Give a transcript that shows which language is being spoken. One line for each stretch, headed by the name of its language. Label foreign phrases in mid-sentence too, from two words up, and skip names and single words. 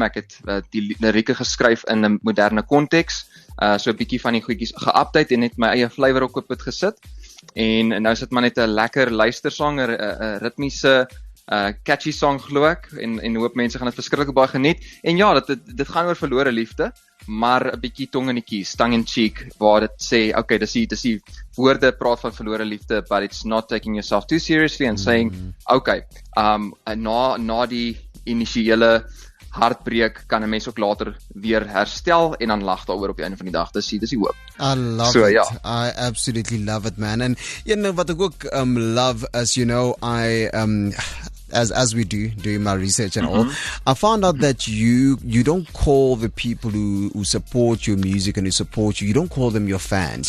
Afrikaans: Ek het die lirieke geskryf in 'n moderne konteks, so 'n bietjie van die goedjies geupdate en net my eie flavour ook op dit gesit. En nou is dit maar net 'n lekker luistersong, 'n ritmiese
English: catchy song
Afrikaans: glo ek en hoop mense gaan dit verskriklik baie geniet. En ja, dit gaan oor verlore liefde, maar 'n bietjie tong in die kies,
English: tongue in cheek,
Afrikaans: waar dit sê, okay, dis die woorde praat van verlore liefde,
English: but it's not taking yourself too seriously and saying,
Afrikaans: okay, na die initiële hartbreek kan 'n mens ook later weer herstel en dan lag daaroor op die einde van die dag. Dis die hoop.
English: I love it. Yeah. I absolutely love it, man. And you know what I ook love, as you know, I as we do doing my research and all, I found out that you don't call the people who support your music and who support you don't call them your fans.